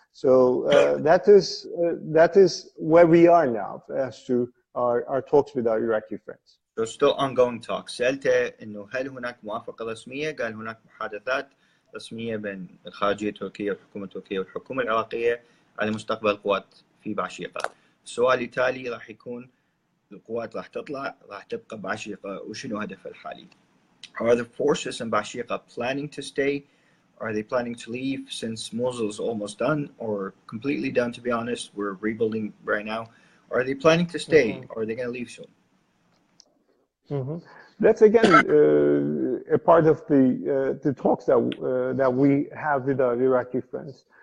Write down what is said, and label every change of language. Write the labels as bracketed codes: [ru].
[en] So that is where we are now as to our talks with our Iraqi friends. So still ongoing talks. [ar] سألته إنه هل هناك موافقة رسمية؟ قال هناك محادثات رسمية بين الخارجية التركية والحكومة التركية والحكومة العراقية على مستقبل القوات في بعشيقة. السؤال التالي راح يكون القوات راح تطلع راح تبقى بعشيقة وشنو هدفها الحالي؟ [en] Are the forces in Bashika planning to stay? Are they planning to leave since Mosul is almost done or completely done, to be honest? We're rebuilding right now. Are they planning to stay or are they going to leave soon? That's again a part of the talks that we have with our Iraqi friends.